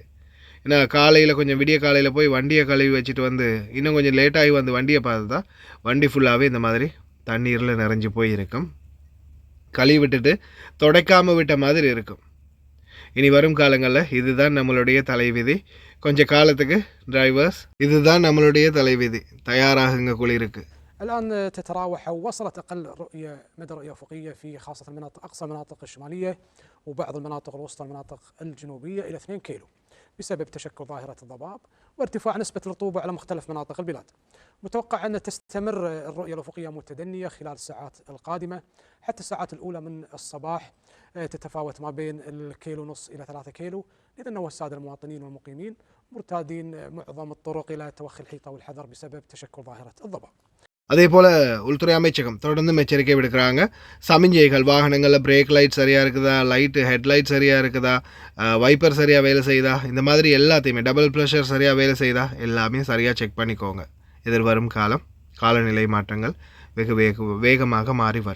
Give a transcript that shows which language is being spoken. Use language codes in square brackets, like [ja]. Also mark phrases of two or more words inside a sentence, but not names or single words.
[ta] ஏன்னா காலையில் கொஞ்சம் விடிய காலையில் போய் வண்டியை கழுவி வச்சுட்டு இன்னும் கொஞ்சம் லேட்டாகி வண்டியை பார்த்து தான் வண்டி ஃபுல்லாகவே இந்த மாதிரி தண்ணீரில் நிறைஞ்சு போய் இருக்கும். கழுவி விட்டுட்டு துடைக்காமல் விட்ட மாதிரி இருக்கும். இனி வரும் காலங்களில் இதுதான் நம்மளுடைய தலைவிதி. கொஞ்சம் காலத்துக்கு டிரைவர்ஸ் இதுதான் நம்மளுடைய தலைவிதி. தயாராகுங்க குளிருக்கு. [ar] الآن تتراوح أو وصلت أقل مدى رؤية أفقية في خاصة المناطق أقصى المناطق الشمالية وبعض المناطق الوسطى المناطق الجنوبية إلى 2 كيلو بسبب تشكل ظاهرة الضباب وارتفاع نسبة الرطوبة على مختلف مناطق البلاد. متوقع أن تستمر الرؤية الأفقية متدنية خلال الساعات القادمة حتى الساعات الأولى من الصباح. تتفاوت ما بين 1.5 كيلو إلى 3 كيلو. إذن هو السادة المواطنين والمقيمين مرتادين معظم الطرق إلى توخي الحيطة والحذر بسبب تشكل ظاهرة الضباب. [ta] அதே போல் உள்துறை அமைச்சகம் தொடர்ந்து எச்சரிக்கை விடுக்கிறாங்க. சமிஞ்சைகள் வாகனங்களில் [en] brake light [ta] சரியாக இருக்குதா, [en] light headlight [ta] சரியாக இருக்குதா, வைப்பர் சரியாக வேலை செய்யுதா, இந்த மாதிரி எல்லாத்தையுமே [en] double pressure [ta] சரியாக வேலை செய்யுதா எல்லாமே சரியாக செக் பண்ணிக்கோங்க. எதிர்வரும் காலநிலை மாற்றங்கள் வெகு வேகமாக மாறி வரும்.